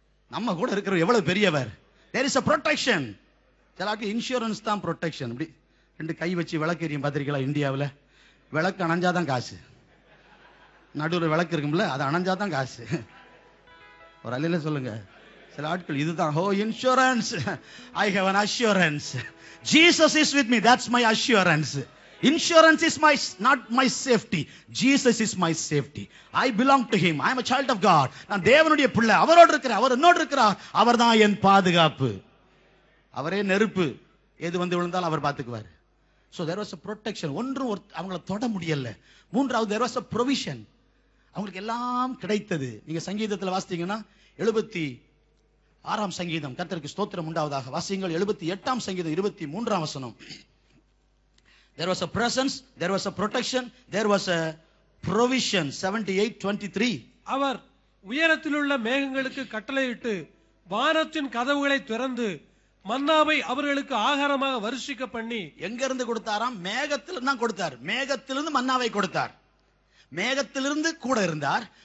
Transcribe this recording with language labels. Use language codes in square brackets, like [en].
[ta] நம்ம கூட இருக்கிற எவ்வளவு பெரியவர். [en] there is a protection. [ta] சிலாக்கு insurance தான் ப்ரொடெக்ஷன். இப்படி 2 கை வச்சு விளக்கு எரியும் பார்த்திருக்கீங்களா? இந்தியாவில் விளக்கு அணைஞ்சாதான் காசு. நடுவில் விளக்கு இருக்கும்ல, அது அணைஞ்சாதான் காசு. ஒரு அல்ல சொல்லுங்க. சில ஆட்கள் இதுதான், [en] Oh insurance, I have an assurance. Jesus is with me, that's my assurance. Insurance is not my safety. Jesus is my safety. I belong to him. I am a child of God. [ta] நான் தேவனுடைய பிள்ளை, அவரோடு இருக்கிறேன், அவர் என்னோடு இருக்கிறார், அவர்தான் என் பாதுகாப்பு. அவரே நெருப்பு, எது வந்து விழுந்தாலும் அவர் பார்த்துக்குவார். [en] So there was a protection. [ta] ஒன்றும் அவங்களை தொட முடியல. [en] 3வது there was a provision. [ta] அவங்களுக்கு எல்லாம் கிடைத்தது. நீங்க சங்கீதத்தில் வாசித்தீங்கன்னா 76ஆம் சங்கீதம், கர்த்தருக்கு ஸ்தோத்திரம் உண்டாவதாக வாசியுங்கள். 78ஆம் சங்கீதம் 23ஆம் வசனம். [en] There was a presence, there was a protection, there was a provision. 78:23. [ta] அவர் உயரத்திலுள்ள மேகங்களுக்கு கட்டளையிட்டு வானத்தின் கதவுகளை திறந்து மன்னாவை அவர்களுக்கு ஆகாரமாக வருஷிக்க பண்ணி. எங்க இருந்து கொடுத்தாராம்? மேகத்திலிருந்து தான் கொடுத்தார். மேகத்திலிருந்து மன்னாவை கொடுத்தார். மேகத்திலிருந்து கூட இருந்தார்.